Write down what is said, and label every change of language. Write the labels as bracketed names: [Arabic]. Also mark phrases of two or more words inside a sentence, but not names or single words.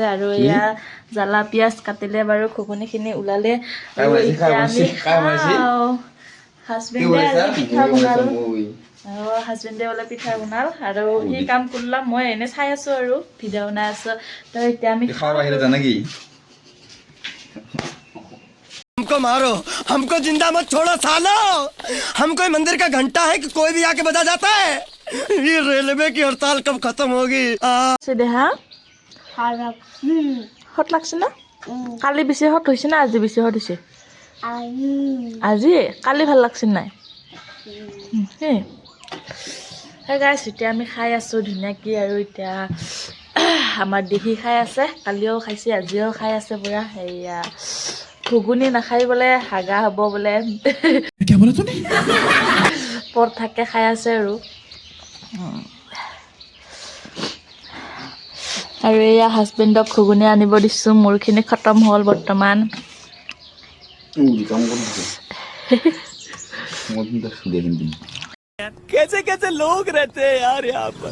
[Assamese] আৰু এয়া জ্বালা পিঁয়াজ কাটিলে বাৰু, ঘুগুনিখিনি ওলালে আৰু এতিয়া আমি খাওঁ। হাজবেণ্ডে আজি পিঠা বনাল, হাজবেণ্ডে বোলে পিঠা বনাল আৰু সি কাম কৰিলাম, মই এনেই চাই আছোঁ আৰু ভিডিঅ' বনাই আছোঁ। তো এতিয়া আমি [Hindi] हमको मारो, हमको जिंदा मत छोड़ो सालो। हम कोई मंदिर का घंटा है कि कोई भी आके बजा जाता है। ये रेलवे की हड़ताल कब खत्म होगी? [Assamese] দেহা হট লাগছে না? কালি বেছি হট হৈছে না আজি বেছি হট হৈছে? আজি কালি ভাল লাগছে নাই? সেই গাইছ এতিয়া আমি খাই আছোঁ ধুনীয়াকৈ। আৰু এতিয়া আমাৰ দেহি খাই আছে, কালিও খাইছে আজিও খাই আছে পূৰা। সেয়া ঘুগুনি নাখাই বোলে হাগা হ'ব বোলে, পৰঠাকে খাই আছে আৰু এয়া হাজবেণ্ডক ঘুগুনি আনিব দিছোঁ। মোৰখিনি খতম হ'ল বৰ্তমান। [Hindi] कैसे कैसे लोग रहते हैं यार यहाँ पर।